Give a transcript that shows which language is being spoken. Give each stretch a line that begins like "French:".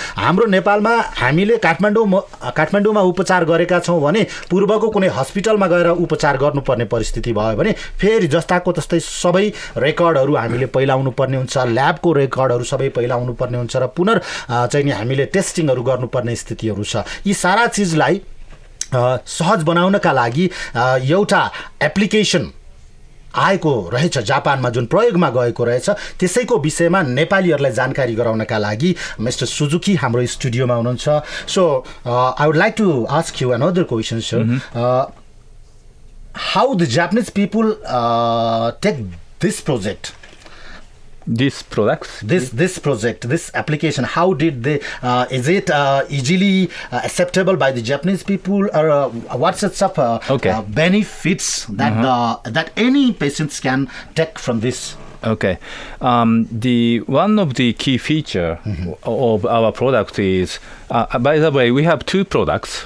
Nepali: हाम्रो नेपालमा हामीले काठमाडौँमा उपचार गरेका छौँ भने पूर्वको कुनै हस्पिटलमा गएर उपचार गर्नुपर्ने परिस्थिति भयो भने फेरि जस्ताको तस्तै सबै रेकर्डहरू हामीले पहिलाउनु पर्ने हुन्छ, ल्याबको रेकर्डहरू सबै पहिलाउनु पर्ने हुन्छ र चाहिँ नि हामीले टेस्टिङहरू गर्नुपर्ने स्थितिहरू छ। यी सारा चिजलाई सहज बनाउनका लागि एउटा एप्लिकेसन आएको रहेछ जापानमा, जुन प्रयोगमा गएको रहेछ। त्यसैको विषयमा नेपालीहरूलाई जानकारी गराउनका लागि मिस्टर सुजुकी हाम्रो स्टुडियोमा हुनुहुन्छ।
English: So I would like to ask you another question sir, how the Japanese people take this project? These products? This project, this application, how did they, is it easily acceptable by the Japanese people, or what's its benefits that any patients can take from this? Okay. The one of the key feature of our product is, by the way, we have two products.